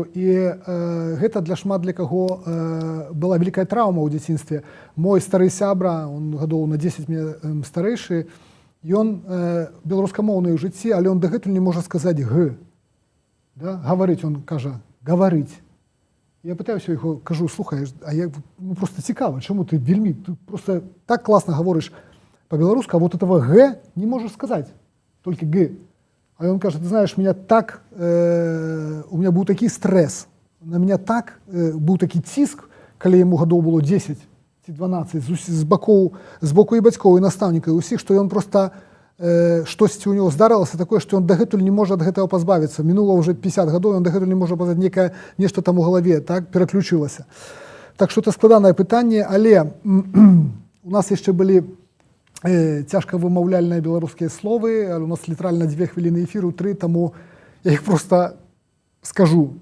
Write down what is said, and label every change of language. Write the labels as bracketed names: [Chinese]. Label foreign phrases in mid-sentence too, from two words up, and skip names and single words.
[Belarusian] І гэта для каго была вялікая траўма ў дзяцінстве. Мой стары сябра, он гадоў на 10 мне старэйшы, ён беларускамоўны ў жыцці, але он дагэтуль не можа сказаць г. Да? Гаварыць, он кажа, гаварыць. [Ukrainian] Я питаюся його, кажу, слухай, а я просто цікаво, чому ти вельми, ти просто так класно говориш [Russian] по-белорусски, а вот этого «г» не можешь сказать, только «г». [Belarusian] А он каже, [Russian] ты знаешь, меня так, у меня был [Belarusian] такий стрес, на меня так був такий ціск, коли йому гадоў было 10 ці 12, з боку і бацькоў, і настаўнікаў, і усіх, што ён просто штосьці ў него здарылася такое, што ён дагэтуль не можа ад гэтага пазбавіцца. Мінула ўжо 50 гадоў, ён дагэтуль не можа пазнаць некае нешта там у галаве, так, пераключылася. Так што это складанае пытанне, але у нас яшчэ былі цяжка вымаўляльныя беларускія словы, але у нас літаральна 2 хвіліны эфіру, 3, таму я іх просто скажу.